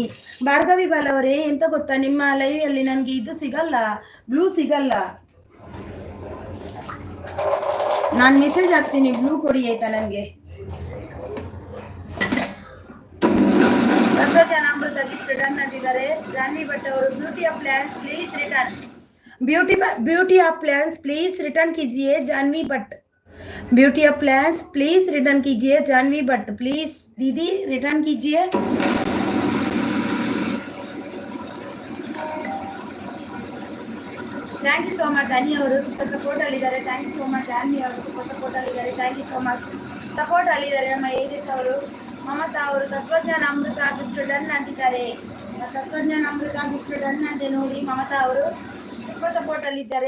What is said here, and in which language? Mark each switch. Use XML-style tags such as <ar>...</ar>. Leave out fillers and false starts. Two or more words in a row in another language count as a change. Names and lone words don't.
<kn>ಭಾರ್ಗವಿ ಬಾಲ್ ಅವರೇ ಎಂತ ಗೊತ್ತಾ, ನಿಮ್ಮ ಲೈವಲ್ಲಿ ನನಗೆ ಇದು ಸಿಗಲ್ಲ, ಬ್ಲೂ ಸಿಗಲ್ಲ. ನಾನು ಮೆಸೇಜ್ ಹಾಕ್ತೀನಿ, ಬ್ಲೂ ಕೊಡಿ ಆಯ್ತಾ ನನಗೆ. ಅಮೃತ</kn> <en>gift done</en> <kn>ಅಂತಿದ್ದಾರೆ.</kn> <en>ಜಾನ್ವಿ ಭಟ್ ಅವರು beauty of plans please return. beauty of plans please return कीजिए. जानवी भट्ट beauty of plans please return कीजिए.</en> <hi>जानवी भट्ट प्लीज दीदी रिटर्न कीजिए.</hi> <en>thank you so much.</en> <kn>अनी ಅವರು</kn> <en>super support</en> <kn>ಅಲ್ಲಿದ್ದಾರೆ.</kn> <en>thank you so much.</en> <kn>ಜಾನ್ವಿ ಅವರು</kn> <en>super support</en> <kn>ಅಲ್ಲಿದ್ದಾರೆ.</kn> <en>thank you so much.</en> <kn>ಸಪೋರ್ಟ್ ಅಲ್ಲಿದ್ದಾರೆ ನಮ್ಮ ಏಜಸ್ ಅವರು. ಮಮತಾ ಅವರು ತತ್ವಜ್ಞಾನ ಅಮೃತ</kn> <en>gift done</en> <kn>ಅಂತಿದ್ದಾರೆ. ತತ್ವಜ್ಞಾನ ಅಮೃತ</kn> <en>gift done</en> <kn>ಅಂತೆ ನೋಡಿ. ಮಮತಾ ಅವರು</kn> <en>super support</en> <kn>ಅಲ್ಲಿದ್ದಾರೆ.</kn>